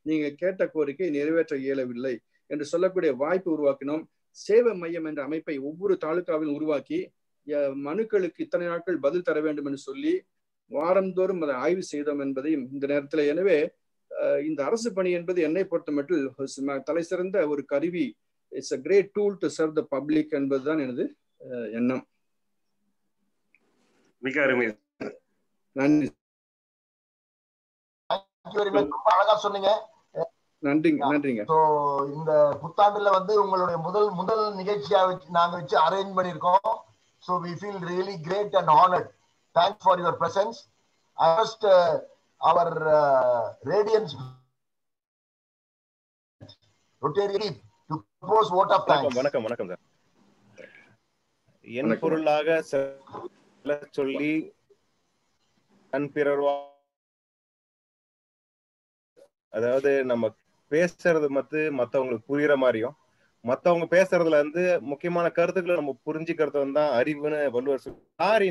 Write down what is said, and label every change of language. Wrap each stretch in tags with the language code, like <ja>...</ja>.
<ta>நீங்க கேட்ட கோரிக்கை நிறைவேற்ற இயலவில்லை என்று சொல்லக்கூடிய வாய்ப்பு உருவாக்கினோம். சேவை மையம் என்ற அமைப்பை ஒவ்வொரு தாலுகாவிலும் உருவாக்கி மனுக்களுக்கு இத்தனை நாட்கள் பதில் தர வேண்டும் என்று சொல்லி வாரந்தோறும் அதை ஆய்வு செய்தோம் என்பதையும் இந்த நேரத்தில். எனவே இந்த அரசு பணி என்பது என்னை பொறுத்த மட்டும் தலை சிறந்த ஒரு கருவி.</ta> <en>it's a great tool to serve the public</en> <ta>என்பதுதான் எனது எண்ணம். மிக அருமை. நன்றி. அழகா சொன்னீங்க. நன்றிங்க. இந்த புத்தாண்டுல உங்களுடைய முதல் நிகழ்ச்சியா நாங்க வச்சு அரேஞ்ச் பண்ணிருக்கோம்.</ta> <en>So we feel really great and honored. Thanks for your presence. I first our Radiance Rotary to propose vote of thanks.</en> <ta>வணக்கம் வணக்கம் சார். என் பொருளாக சொல்லி தன் பிறர், அதாவது நம்ம பேசுறது மத்தவங்களுக்கு புரியுற மாதிரியும் மத்தவங்க பேசுறதுல இருந்து முக்கியமான கருத்துக்களை நம்ம புரிஞ்சுக்கிறது தான் அறிவுன்னு வள்ளுவர் சொல்றார்.</ta>